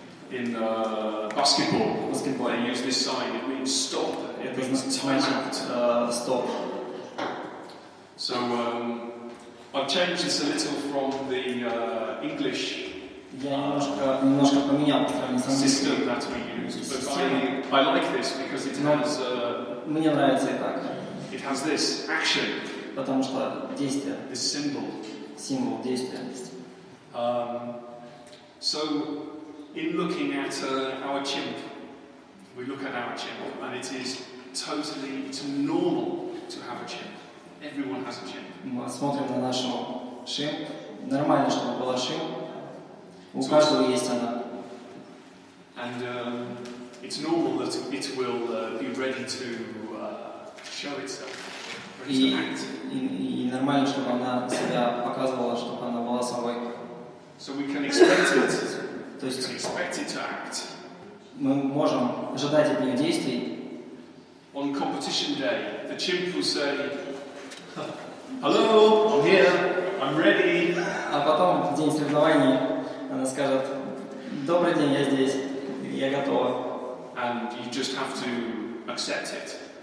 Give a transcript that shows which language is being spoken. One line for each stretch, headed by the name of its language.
English: In basketball, they use this sign. It means stop. It means time out. Stop. So I've changed this a little from the English
Russian: немножко поменял по сравнению с английским.
English: System that we used, but I like this because it has.
Russian: Мне нравится и так.
English: It has this action.
Russian: Потому что действие.
English: This symbol.
Russian: Символ действия.
English: So, in looking at our chimp, we look at our chimp, and it's normal to have a chimp. Everyone has a chimp.
Russian: Мы смотрим на нашу шимп. Нормально, чтобы была шимп. У каждого есть она.
English: And it's normal that it will be ready to show itself, ready to act.
Russian: И нормально, чтобы она себя показывала, чтобы она была собой.
English: So we can expect it.
Russian: То есть
English: Expect it to act.
Russian: мы можем ожидать от нее действий.
English: On competition day, the chimp will say, "Hello, I'm here, I'm ready."
Russian: А потом в день соревнований она скажет: добрый день, я здесь, я готова.
English: And you just have to accept it.